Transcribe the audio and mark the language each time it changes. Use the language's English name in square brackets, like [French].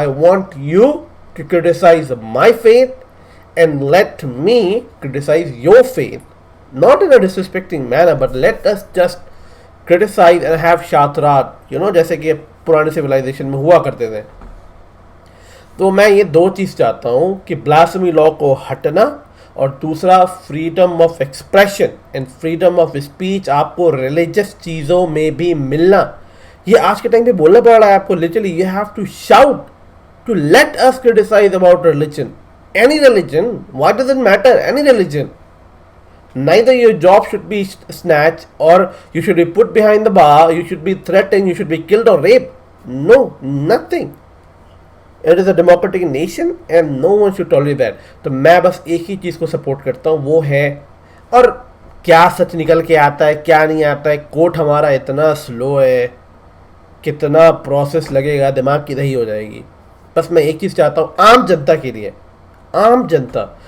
[English] I want you to criticize my faith and let me criticize your faith. Not in a disrespecting manner, but let us just criticize and have [Hindi] शातरात, जैसे कि पुराने civilisation में हुआ करते थे. तो मैं ये दो चीज़ चाहता हूँ कि ब्लास्फेमी लॉ को हटना और दूसरा freedom of expression and freedom of speech आपको रिलीजियस चीज़ों में भी मिलना. ये आज के टाइम पे बोलना पड़ रहा है आपको. [English] Literally you have to shout to let us criticise about religion, any religion, what does it matter, any religion. Neither your job should be snatched or you should be put behind the bar, you should be threatened, you should be killed or raped. No, nothing. It is a democratic nation and no one should tolerate that. [Hindi] तो मैं बस एक ही चीज़ को support करता हूँ, वो है, और क्या सच निकल के आता है क्या नहीं आता है, कोर्ट हमारा इतना स्लो है, कितना प्रोसेस लगेगा, दिमाग की दही हो जाएगी. बस मैं एक चीज़ चाहता हूँ आम जनता के लिए, आम जनता.